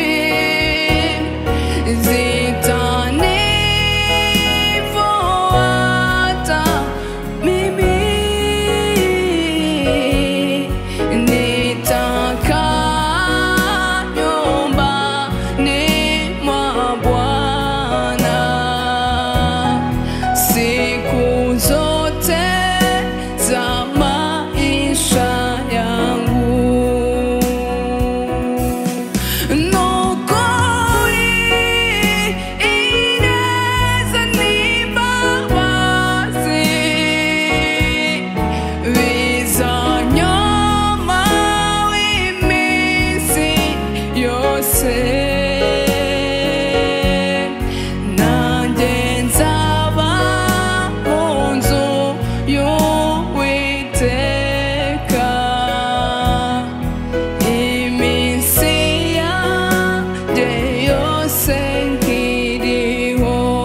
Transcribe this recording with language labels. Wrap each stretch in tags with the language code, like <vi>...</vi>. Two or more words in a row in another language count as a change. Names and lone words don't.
<sw>zitanifuata mimi nitakaa nyumbani mwa Bwana siku zote za maisha yangu.</sw> <rw>Nukuri ineza n'imbabazi bizanyoma w'iminsi yose nanjye nzaba mu nzu y'Uwiteka iminsi yanjye yose nkiriho.</rw>